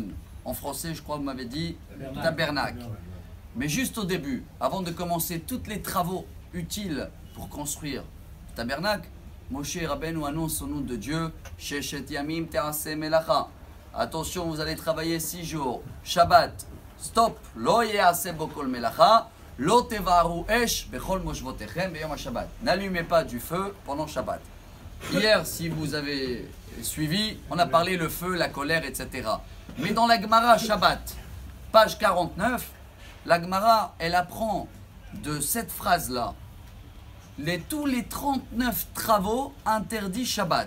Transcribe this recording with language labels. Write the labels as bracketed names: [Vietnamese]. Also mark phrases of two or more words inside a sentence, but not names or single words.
[French] En français, je crois que vous m'avez dit tabernacle. Mais juste au début, avant de commencer tous les travaux utiles pour construire le tabernacle, Moshe Rabbeinu annonce au nom de Dieu, [Hebrew] ששת ימים תעשה מלאכה. [French] Attention, vous allez travailler 6 jours. Shabbat, stop. [Hebrew] לא יעשה בכל מלאכה. לא תבערו אש בכל מושבותיכם ביום שבת. [French] N'allumez pas du feu pendant Shabbat. Hier, si vous avez suivi, on a parlé le feu, la colère, etc. Mais dans la Gemara Shabbat, page 49, la Gemara, elle apprend de cette phrase-là tous les 39 travaux interdits Shabbat.